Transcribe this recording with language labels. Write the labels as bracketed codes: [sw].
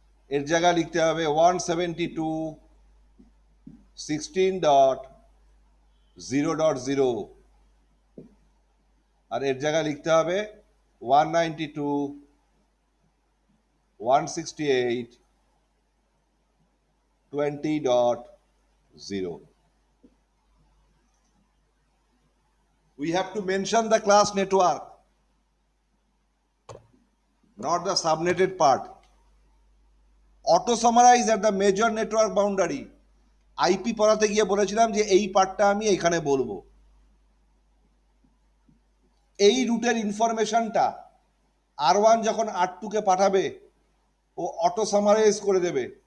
[bn] এর জায়গায় লিখতে হবে 172.16.0.0, আর এর জায়গায় লিখতে হবে 192.168.20.0. [en] We have to mention the class network, not the subnetted part. Auto summarize at the major network boundary. [bn] IP পড়াতে গিয়ে বলেছিলাম যে এই পার্টটা আমি এখানে বলবো। এই রুটের ইনফরমেশনটা R1 যখন R2 কে পাঠাবে, ও অটো সামারাইজ করে দেবে।